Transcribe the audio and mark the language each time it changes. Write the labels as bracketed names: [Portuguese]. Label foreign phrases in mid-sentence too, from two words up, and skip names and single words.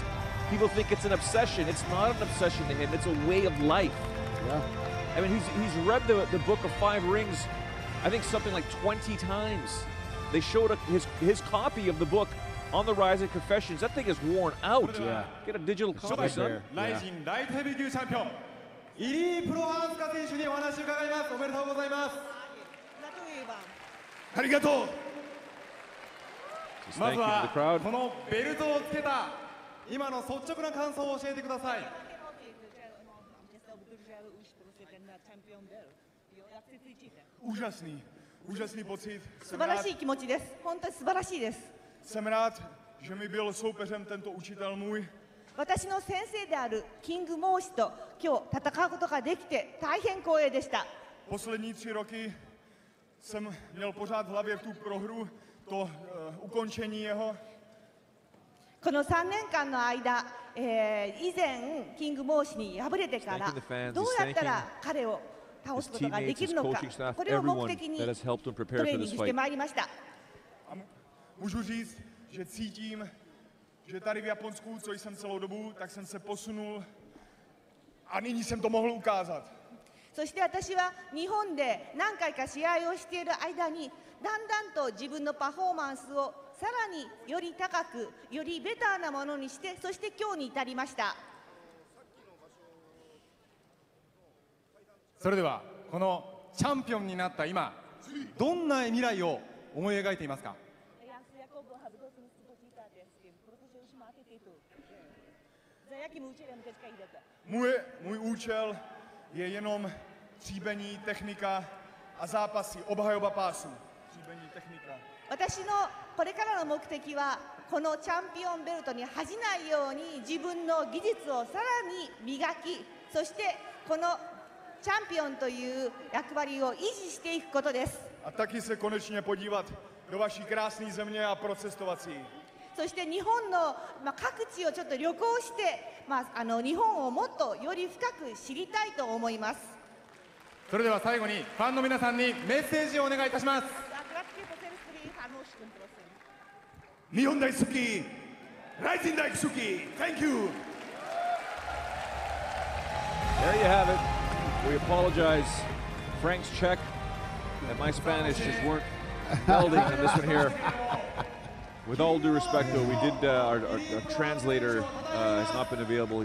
[English] People think it's an obsession. It's not an obsession to him. It's a way of life. Yeah. I mean, he's read the book of 5 Rings, I think something like 20 times. They showed his copy of the book on the RIZIN Confessions. That thing is worn out. Yeah. Get a digital copy, son. [Japanese] RIZIN ライトヘビー級チャンピオン、イリー・プロハースカ選手にお話を伺います。おめでとうございます。ありがとう。 [English] Just [Japanese] ま [English] thank [Japanese] ず [English] you to the [Japanese] は [English] crowd. [Japanese] このベルトをつけた今の率直な感想を教えてください。 [Czech] úžasný pocit. [Japanese] 素晴らしい気持ちです。本当に素晴らしいです。 [Czech] Jsem rád, že mi byl soupeřem tento učitel můj. [Japanese] 私の先生であるキングモー氏と今日戦うことができて大変光栄でした。 [Czech] Poslední 3 roky jsem měl pořád v hlavě tu prohru, to ukončení jeho. [Japanese] この3年間の間、以前キングモー氏に敗れてからどうやったら彼を倒すことができるのか、これを目的にトレーニングしてまいりました。 [Czech] Můžu říct, že cítím, že tady v Japonsku, co jsem celou dobu, tak jsem se posunul a nyní jsem to mohl ukázat. [Japanese] そして私は日本で何回か試合をしている間にだんだんと自分のパフォーマンスをさらにより高く、よりベターなものにして、そして今日に至りました。それではこのチャンピオンになった今、どんな未来を思い描いていますか？ [Czech] Můj účel je jenom tříbení, technika a zápasy, obhajoba pásu. Tříbení, technika. [Japanese] 私のこれからの目的はこのチャンピオンベルトに恥じないように自分の技術をさらに磨き、そしてこのチャンピオンという役割を維持していくことです。 [Czech] A taky se konečně podívat do vaší krásné země a procestovat si ji. [Japanese] そして日本の、各地をちょっと旅行して、日本をもっとより深く知りたいと思います。それでは最後にファンの皆さんにメッセージをお願いいたします。日本大好き、RIZIN大好き、 [English] Thank you! There you have it. We apologize, Frank's Czech, and my Spanish just weren't melding on this one here. With all due respect, though, we did, our translator has not been available.